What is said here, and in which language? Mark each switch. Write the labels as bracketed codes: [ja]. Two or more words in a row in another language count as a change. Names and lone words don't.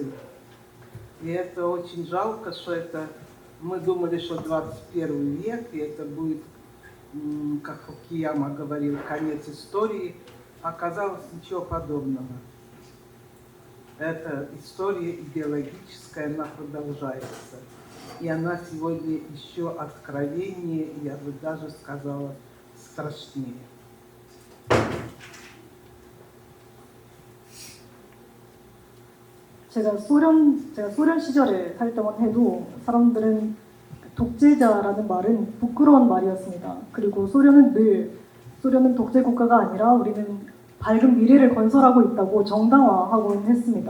[ru] И это очень жалко, что это мы думали, что 21 век, и это будет, как Фукуяма говорил, конец истории. Оказалось ничего подобного. Это история идеологическая, она продолжается. И она сегодня еще откровеннее, я бы даже сказала, страшнее. [ko] 제가 소련 시절에 살 때만 해도 사람들은 독재자라는 말은 부끄러운 말이었습니다. 그리고 소련은 독재 국가가 아니라 우리는 밝은 미래를 건설하고 있다고 정당화하곤 했습니다.